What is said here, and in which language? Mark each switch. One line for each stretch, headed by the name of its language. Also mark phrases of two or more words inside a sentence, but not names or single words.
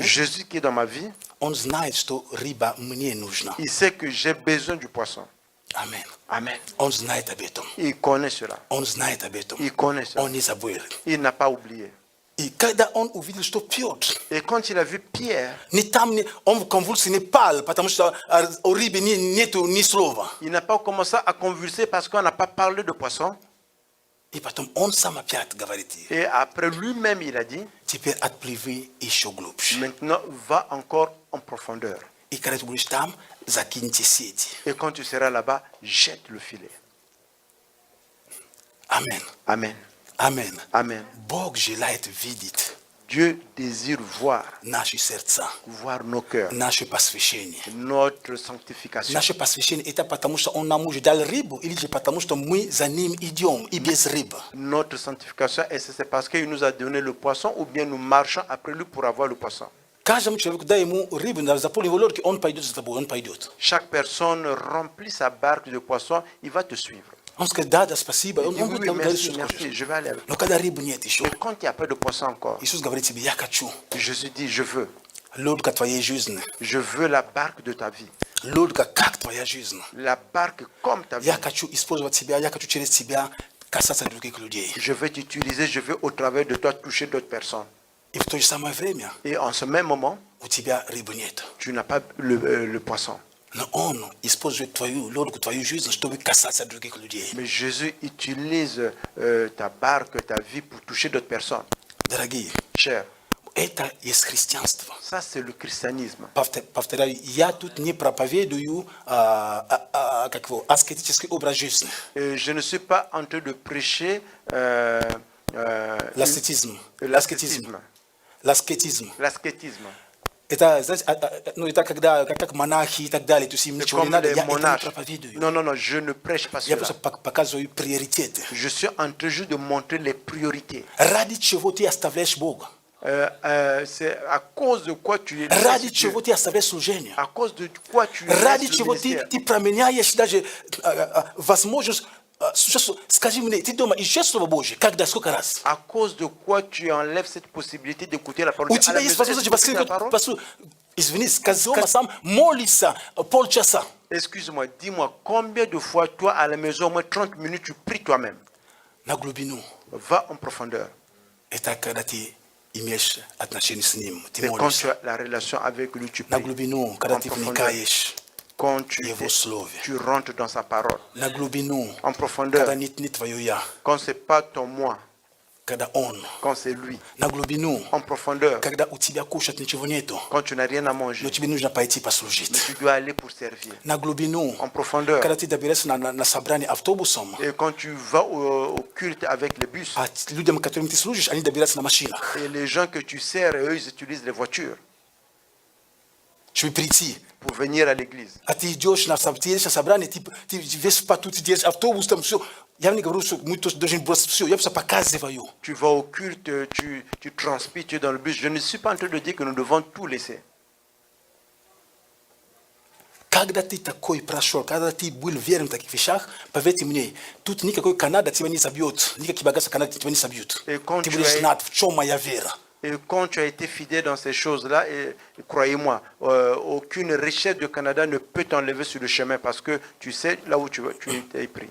French: Jésus qui est dans ma vie,
Russian: Он знает, что рыба мне нужна.
French: il sait que j'ai besoin du poisson.
Russian: Аминь.
French: Amen.
Russian: Он знает об этом.
French: Il connaît cela.
Russian: Он знает об этом.
French: Il connaît cela.
Russian: Он не забыл.
French: Il n'a pas oublié.
Russian: И когда он увидел, что Петр,
French: Et quand il a vu Pierre,
Russian: не там, он в конвульсии не пал, потому что о рыбе нету ни слова.
French: il n'a pas commencé à convulser parce qu'on n'a pas parlé de poisson.
Russian: И потом он сам опять говорит,
French: Et après lui-même, il a dit,
Russian: теперь отплыви еще глубже.
French: maintenant va encore en profondeur.
Russian: И когда ты будешь там, закиньте сети.
French: Et quand tu seras là-bas, jette le filet.
Russian: Аминь.
French: Amen.
Russian: Аминь.
French: Amen.
Russian: Бог желает видеть
French: Dieu désire voir,
Russian: наши сердца,
French: voir nos cœurs,
Russian: наше посвящение.
French: notre sanctification.
Russian: Наше посвящение это потому, что Он нам уже дал рыбу, или же потому, что мы за Ним идем, и без рыбы.
French: Notre sanctification, est-ce que c'est parce qu'il nous a donné le poisson ou bien nous marchons après lui pour avoir le poisson?
Russian: Каждому человеку дай ему рыбу, заполни его лодки, он пойдет за тобой, он пойдет.
French: Chaque personne remplit sa barque de poisson, il va te suivre.
Russian: Он скажет, да, да, спасибо.
French: Il
Russian: Он
French: dit,
Russian: будет
French: oui,
Russian: нам говорить,
French: merci,
Russian: что
French: merci,
Russian: хочешь.
French: je vais aller avec.
Russian: Но когда рыбы нет еще,
French: Mais quand il n'y a pas de poisson encore,
Russian: Иисус говорит тебе, я хочу
French: Jésus dit, je veux.
Russian: лодка твоей жизни.
French: Je veux la barque de ta vie.
Russian: Лодка как твоя жизнь.
French: La barque comme ta vie.
Russian: Я хочу использовать тебя, я хочу через тебя касаться других людей.
French: Je vais t'utiliser, je vais au travers de toi toucher d'autres personnes.
Russian: И в то же самое время
French: Et en ce même moment,
Russian: у тебя рыбы нет.
French: tu n'as pas le poisson.
Russian: Но Он использует твою лодку, твою жизнь, чтобы касаться других людей.
French: Mais Jésus utilise ta barque, ta vie pour toucher d'autres personnes.
Russian: Дорогие,
French: Cher,
Russian: это есть христианство.
French: ça c'est le christianisme.
Russian: Повторяю, я тут не проповедую как его, аскетический образ жизни.
French: Je ne suis pas en train de prêcher L'ascétisme. l'ascétisme.
Russian: L'аскетизм.
French: L'ascétisme.
Russian: Это, знаете, ну, это когда, как монахи и так далее, то есть им ничего не
French: Comme
Russian: надо,
French: les
Russian: я это не
French: monarches.
Russian: проповедую.
French: Non, non, non, je ne prêche pas
Russian: Я
French: cela.
Russian: просто показываю приоритеты.
French: Je suis en train juste de montrer les priorités.
Russian: Ради чего ты оставляешь Бога?
French: C'est à cause de quoi tu es
Russian: Ради
French: Dieu.
Russian: чего ты оставляешь служение?
French: À cause de quoi tu
Russian: Ради
French: laisses le
Russian: чего
French: ministère.
Russian: ты променяешь даже возможность, сейчас, скажи мне, ты дома ищешь Слово Божье? Когда, сколько раз?
French: À cause de quoi tu enlèves cette possibilité d'écouter la parole
Russian: У
French: de Dieu. À
Russian: тебя
French: la
Russian: есть
French: maison, est-ce
Russian: возможность
French: que tu écoutes la
Russian: воскликнуть,
French: parole?
Russian: извини, сказал сам, молиться полчаса.
French: Excuse-moi, dis-moi, combien de fois toi à la maison, au moins 30 minutes, tu pries toi-même?
Russian: На глубину.
French: Va en profondeur.
Russian: Это когда ты имеешь отношения с Ним, ты
French: C'est quand
Russian: молишься.
French: tu as la relation avec lui, tu
Russian: На
French: pries.
Russian: глубину, когда
French: En
Russian: ты
French: profondeur.
Russian: вникаешь
French: Quand
Russian: в Его Слове.
French: tu rentres dans sa parole.
Russian: На глубину,
French: En profondeur.
Russian: когда нет не твое «я»,
French: Quand c'est pas ton moi,
Russian: когда Он.
French: quand c'est lui.
Russian: На глубину,
French: En profondeur.
Russian: когда у тебя кушать ничего нету,
French: Quand tu n'as rien à
Russian: но
French: manger,
Russian: тебе нужно пойти послужить.
French: mais tu dois aller pour servir.
Russian: На глубину,
French: En profondeur.
Russian: когда ты доберешься на собрание автобусом,
French: Et quand tu vas au culte avec les bus,
Russian: а людям, которым ты служишь, они добираются на машинах.
French: et les gens que tu sers, eux, ils utilisent les voitures.
Russian: чтобы прийти.
French: pour venir à l'église.
Russian: А ты идешь на собрание, ты весь поту, ты держишь автобус, там все. Я не говорю, что мы тоже должны бросить все. Я просто показываю.
French: Tu vas au culte, tu transpires, tu es dans le bus. Je ne suis pas en train de dire que nous devons tout laisser.
Russian: Когда ты такой прошел, когда ты был верен в таких вещах, поверьте мне, тут никакой Канада тебя не собьет, никакие богатства Канады тебя не собьют. Ты будешь знать, в чем моя вера.
French: Et quand tu as été fidèle dans ces choses-là, et croyez-moi, aucune richesse du Canada ne peut t'enlever sur le chemin parce que tu sais là où tu es pris.